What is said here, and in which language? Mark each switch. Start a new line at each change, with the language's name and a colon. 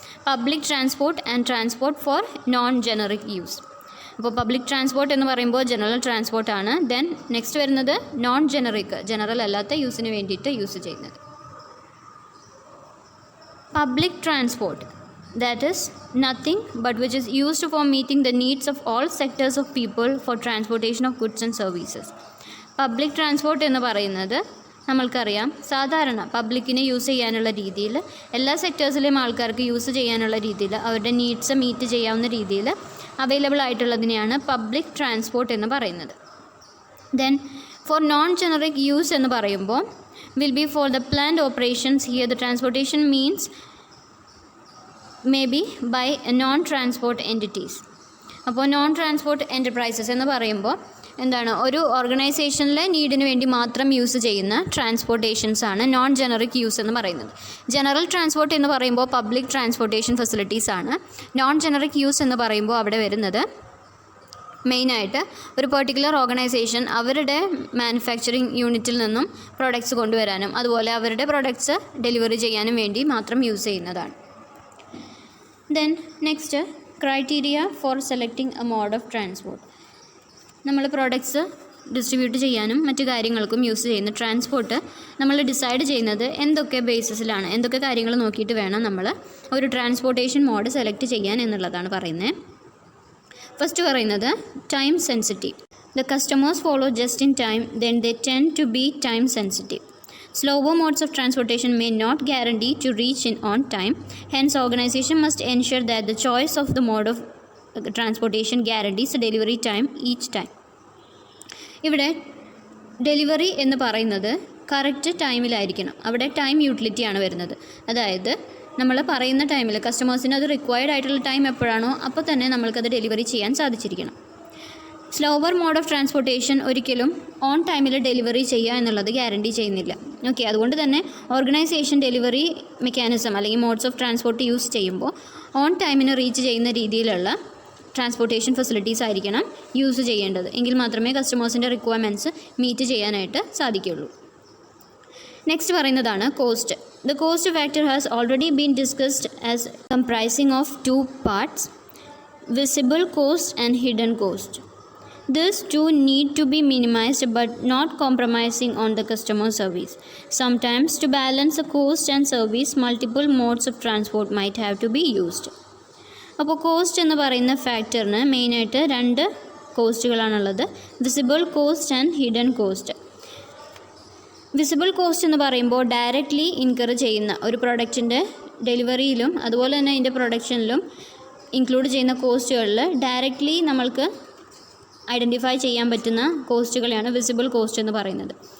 English: Public transport and transport for non generic use.
Malayalam: അപ്പോൾ public transport എന്ന് പറയുമ്പോൾ general ട്രാൻസ്പോർട്ടാണ്. Then next വരുന്നത് non generic, general അല്ലാത്ത യൂസിന് വേണ്ടിയിട്ട് യൂസ് ചെയ്യുന്നത്. Public transport
English: that is nothing but which is used for meeting the needs of all sectors of people for transportation of goods and services.
Malayalam: Public transport എന്ന് പറയുന്നത് നമ്മൾക്കറിയാം സാധാരണ പബ്ലിക്കിന് യൂസ് ചെയ്യാനുള്ള രീതിയിൽ എല്ലാ സെക്ടേഴ്സിലെയും ആൾക്കാർക്ക് യൂസ് ചെയ്യാനുള്ള രീതിയിൽ അവരുടെ നീഡ്സ് മീറ്റ് ചെയ്യാവുന്ന രീതിയിൽ അവൈലബിൾ ആയിട്ടുള്ളതിനെയാണ് പബ്ലിക് ട്രാൻസ്പോർട്ട് എന്ന് പറയുന്നത്.
English: then for non generic use
Malayalam: എന്ന് പറയുമ്പോൾ
English: will be for the planned operations. Here the transportation means may be by non-transport entities.
Malayalam: അപ്പോൾ നോൺ ട്രാൻസ്പോർട്ട് എൻ്റർപ്രൈസസ് എന്ന് പറയുമ്പോൾ എന്താണ്, ഒരു ഓർഗനൈസേഷനിലെ നീഡിന് വേണ്ടി മാത്രം യൂസ് ചെയ്യുന്ന ട്രാൻസ്പോർട്ടേഷൻസ് ആണ് നോൺ ജനറിക് യൂസ് എന്ന് പറയുന്നത്. ജനറൽ ട്രാൻസ്പോർട്ട് എന്ന് പറയുമ്പോൾ പബ്ലിക് ട്രാൻസ്പോർട്ടേഷൻ ഫെസിലിറ്റീസ് ആണ്. നോൺ ജനറിക് യൂസ് എന്ന് പറയുമ്പോൾ അവിടെ വരുന്നത് മെയിനായിട്ട് ഒരു പെർട്ടിക്കുലർ ഓർഗനൈസേഷൻ അവരുടെ മാനുഫാക്ചറിങ് യൂണിറ്റിൽ നിന്നും പ്രോഡക്റ്റ്സ് കൊണ്ടുവരാനും അതുപോലെ അവരുടെ പ്രോഡക്റ്റ്സ് ഡെലിവറി ചെയ്യാനും വേണ്ടി മാത്രം യൂസ് ചെയ്യുന്നതാണ്.
English: Then next criteria for selecting a mode of transport.
Malayalam: നമ്മൾ പ്രോഡക്റ്റ്സ് ഡിസ്ട്രിബ്യൂട്ട് ചെയ്യാനും മറ്റു കാര്യങ്ങൾക്കും യൂസ് ചെയ്യുന്ന ട്രാൻസ്പോർട്ട് നമ്മൾ ഡിസൈഡ് ചെയ്യുന്നത് എന്തൊക്കെ ബേസിസിലാണ്, എന്തൊക്കെ കാര്യങ്ങൾ നോക്കിയിട്ട് വേണം നമ്മൾ ഒരു ട്രാൻസ്പോർട്ടേഷൻ മോഡ് സെലക്ട് ചെയ്യാൻ എന്നുള്ളതാണ് പറയുന്നത്.
English: first
Malayalam: പറയുന്നത്
English: Time sensitive. The customers follow just in time, then they tend to be time sensitive. Slower modes of transportation may not guarantee to reach in on time. Hence, organization must ensure that the choice of the mode of transportation guarantees delivery time each time.
Malayalam: ഇവിടെ delivery എന്ന് പറയുന്നത് correct ടൈമിലായിരിക്കണം. അവിടെ time യൂട്ടിലിറ്റിയാണ് വരുന്നത്. അതായത് നമ്മൾ പറയുന്ന ടൈമിൽ കസ്റ്റമേഴ്സിന് അത് റിക്വയർഡ് ആയിട്ടുള്ള ടൈം എപ്പോഴാണോ അപ്പോൾ തന്നെ നമ്മൾക്കത് ഡെലിവറി ചെയ്യാൻ സാധിച്ചിരിക്കണം. സ്ലോവർ മോഡ് ഓഫ് ട്രാൻസ്പോർട്ടേഷൻ ഒരിക്കലും ഓൺ ടൈമിൽ ഡെലിവറി ചെയ്യുക എന്നുള്ളത് ഗ്യാരണ്ടി ചെയ്യുന്നില്ല. ഓക്കെ, അതുകൊണ്ട് തന്നെ ഓർഗനൈസേഷൻ ഡെലിവറി മെക്കാനിസം അല്ലെങ്കിൽ മോഡ്സ് ഓഫ് ട്രാൻസ്പോർട്ട് യൂസ് ചെയ്യുമ്പോൾ ഓൺ ടൈമിന് റീച്ച് ചെയ്യുന്ന രീതിയിലുള്ള ട്രാൻസ്പോർട്ടേഷൻ ഫെസിലിറ്റീസ് ആയിരിക്കണം യൂസ് ചെയ്യേണ്ടത്. എങ്കിൽ മാത്രമേ കസ്റ്റമേഴ്സിൻ്റെ റിക്വയർമെൻറ്റ്സ് മീറ്റ് ചെയ്യാനായിട്ട് സാധിക്കുകയുള്ളൂ.
English: next
Malayalam: പറയുന്നതാണ്
English: Cost. The cost factor has already been discussed as comprising of 2 parts, visible cost and hidden cost. These two need to be minimized but not compromising on the customer service. Sometimes to balance the cost and service, multiple modes of transport might have to be used.
Malayalam: അപ്പോൾ cost എന്ന് പറയുന്ന ഫാക്ടറിന് മെയിനായിട്ട് 2 കോസ്റ്റുകളാണുള്ളത്, visible cost and hidden cost. Visible cost എന്ന് പറയുമ്പോൾ directly incur ചെയ്യുന്ന ഒരു പ്രൊഡക്റ്റിൻ്റെ ഡെലിവറിയിലും അതുപോലെ തന്നെ അതിൻ്റെ പ്രൊഡക്ഷനിലും ഇൻക്ലൂഡ് ചെയ്യുന്ന കോസ്റ്റുകളിൽ ഡയറക്റ്റ്ലി നമ്മൾക്ക് ഐഡൻറ്റിഫൈ ചെയ്യാൻ പറ്റുന്ന കോസ്റ്റുകളെയാണ് വിസിബിൾ കോസ്റ്റ് എന്ന് പറയുന്നത്.